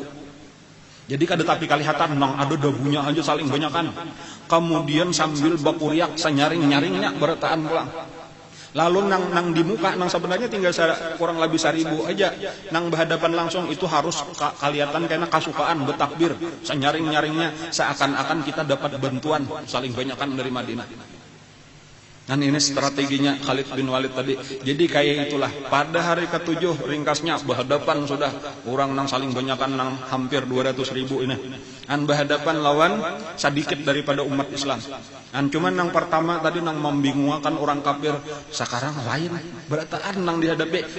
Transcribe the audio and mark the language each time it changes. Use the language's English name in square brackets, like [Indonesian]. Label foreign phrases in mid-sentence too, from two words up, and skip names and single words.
[Banjar] Jadi kada tapi kelihatan nang ada debunya aja saling banyakan. Kemudian sambil bakuriak senyaring-nyaringnya bertahan pulang. Lalu nang di muka nang sebenarnya tinggal kurang lebih 1000 aja. Nang berhadapan langsung itu harus kelihatan karena kasukaan bertakbir, senyaring-nyaringnya seakan-akan kita dapat bantuan saling banyakan dari Madinah. [Indonesian] Dan ini strateginya Khalid bin Walid tadi. [Banjar] Jadi kayak itulah pada hari ke-7 ringkasnya berhadapan sudah orang nang saling banyakan nang hampir 200.000 ini. Dan berhadapan lawan sedikit daripada umat Islam. Dan cuman nang pertama tadi nang membingungkan orang kafir, sekarang lain berataan nang dihadapi.